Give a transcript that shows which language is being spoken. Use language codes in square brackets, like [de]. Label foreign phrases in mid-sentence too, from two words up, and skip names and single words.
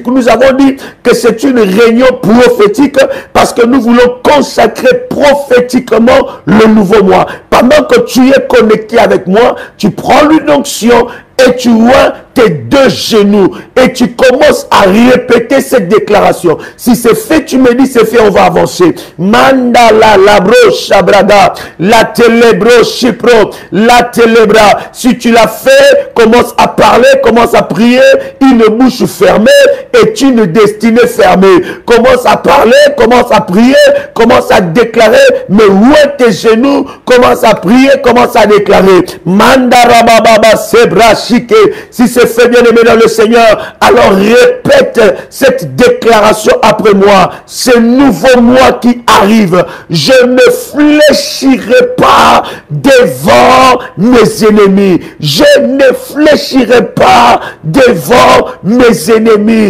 [fr] Nous avons dit que c'est une réunion prophétique parce que nous voulons consacrer prophétiquement le nouveau mois. Pendant que tu es connecté avec moi, tu prends l'onction et tu oins tes deux genoux et tu commences à répéter cette déclaration. Si c'est fait, tu me dis c'est fait, on va avancer. Mandala labro shabraga, la telebro shipro, la telebra. Si tu l'as fait, commence à parler, commence à prier, une bouche fermée et une destinée fermée. Commence à parler, commence à prier, commence à déclarer, mais où est tes genoux? Commence à prier, commence à déclarer. Mandara baba sebra shike. Si c'est fait, bien aimé dans le Seigneur, alors répète cette déclaration après moi. Ce nouveau mois qui arrive, je ne fléchirai pas devant mes ennemis. Je ne fléchirai pas devant mes ennemis.